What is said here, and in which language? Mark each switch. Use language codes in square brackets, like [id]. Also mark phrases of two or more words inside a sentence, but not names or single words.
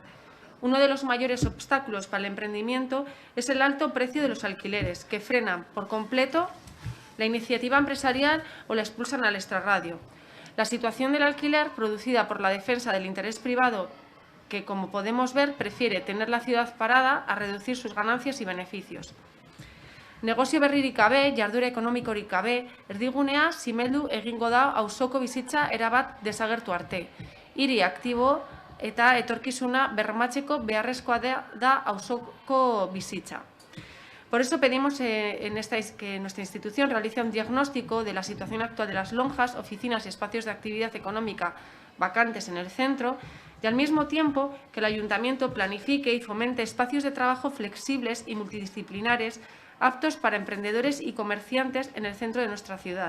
[es] Uno de los mayores obstáculos para el emprendimiento es el alto precio de los alquileres, que frenan por completo la iniciativa empresarial o la expulsan al extrarradio. La situación del alquiler, producida por la defensa del interés privado, que, como podemos ver, prefiere tener la ciudad parada a reducir sus ganancias y beneficios. [eu] Negozio berririk gabe, jarduera ekonomikorik gabe, erdigunea zimeldu egingo da auzoko bizitza erabat desagertu arte. Hiri aktibo eta etorkizuna bermatzeko beharrezkoa da auzoko bizitza. [es] Por eso pedimos que nuestra institución realice un diagnóstico de la situación actual de las lonjas, oficinas y espacios de actividad económica vacantes en el centro y al mismo tiempo que el ayuntamiento planifique y fomente espacios de trabajo flexibles y multidisciplinares aptos para emprendedores y comerciantes en el centro de nuestra ciudad.